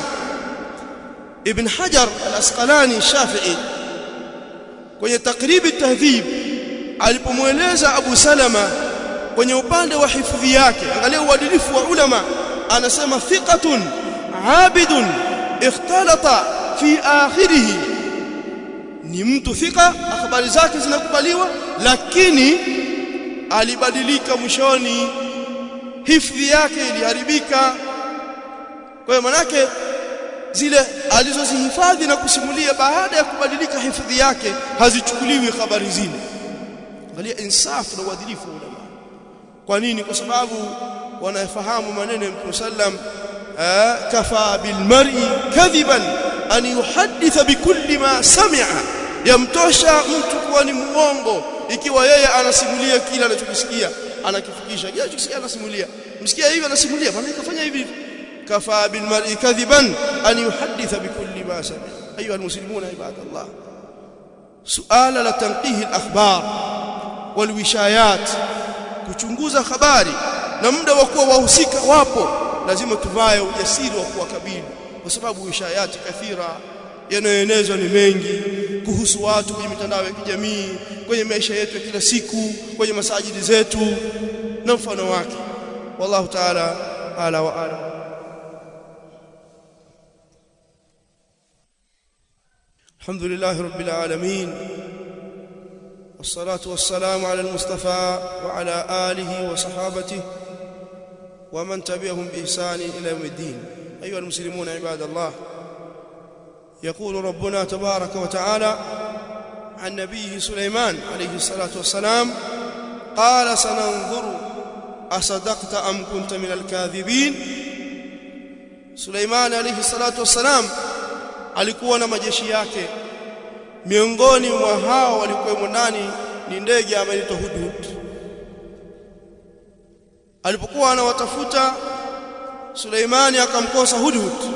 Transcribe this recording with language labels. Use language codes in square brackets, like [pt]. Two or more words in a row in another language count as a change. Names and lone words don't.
[sw] Ibn Hajar al-Asqalani Shafi'i kwenye Taqrib at-Tahdhib alipomueleza Abu Salama kwenye upande wa hifadhi yake, angalia uadilifu wa ulama, anasema [ar] ثقة عابد اختلط في آخره, [sw] ni mtu thika, habari zake zinakubaliwa, lakini alibadilika mwishoni, hifadhi yake iliharibika. Kwa hiyo manake zile alizozihifadhi na kusimulia baada ya kubadilika hifadhi yake hazichukuliwi habari zile. Angalia insafu na uadilifu wa ulama. Kwa nini? Kwa sababu wanafahamu maneno ya Mtume sallam, [ar] كفى بالمرء كذبا أن يحدث بكل ما سمع, [sw] yamtosha mtu kuwa ni muongo ikiwa yeye anasimulia kila anachokisikia, anakifikisha kile anachokisikia, anasimulia. Msikia hivi anasimulia, maana ikafanya hivi. [ar] كفى بالمرء كذبا أن يحدث بكل ما سمع. أيها المسلمون عباد الله, [sw] suala la [ar] تنقيح الأخبار والوشايات, [sw] kuchunguza habari na muda wa kuwa wahusika wapo, lazima tuvae ujasiri wa kuwakabili, kwa sababu [ar] وشايات كثيرة [sw] yanayoenezwa ni mengi kuhusu watu kwenye mitandao ya kijamii, kwenye maisha yetu ya kila siku, kwenye masajidi zetu na mfano wake. [ar] والله تعالى أعلى وأعلى. الحمد لله رب العالمين, والصلاة والسلام على المصطفى وعلى آله وصحابته ومن تبعهم بإحسان إلى يوم الدين. أيها المسلمون عباد الله، يقول ربنا تبارك وتعالى عن نبيه سليمان عليه الصلاة والسلام: قال سننظر أصدقت أم كنت من الكاذبين. [sw] Suleiman [ar] عليه الصلاة والسلام [sw] alikuwa na majeshi yake, miongoni mwa hao walikuwa ndani ni ndege ameitwa Hudhud. Alipokuwa anawatafuta Suleimani akamkosa Hudhud.